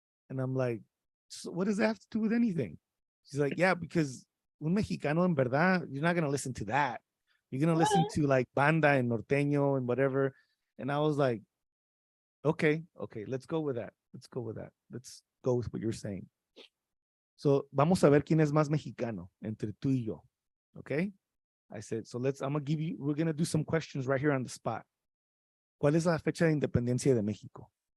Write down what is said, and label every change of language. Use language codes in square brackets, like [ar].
[en] And I'm like, so what does that have to do with anything? She's like, yeah, because [es] un mexicano en verdad, [en] you're not going to listen to that. You're going to listen to like banda and norteño and whatever. And I was like, okay, let's go with that. Let's go with what you're saying. [es] So vamos a ver quién es más mexicano entre tú y yo. [en] Okay. I said, so we're going to do some questions right here on the spot. [es] ¿Cuál es la fecha de independencia de México?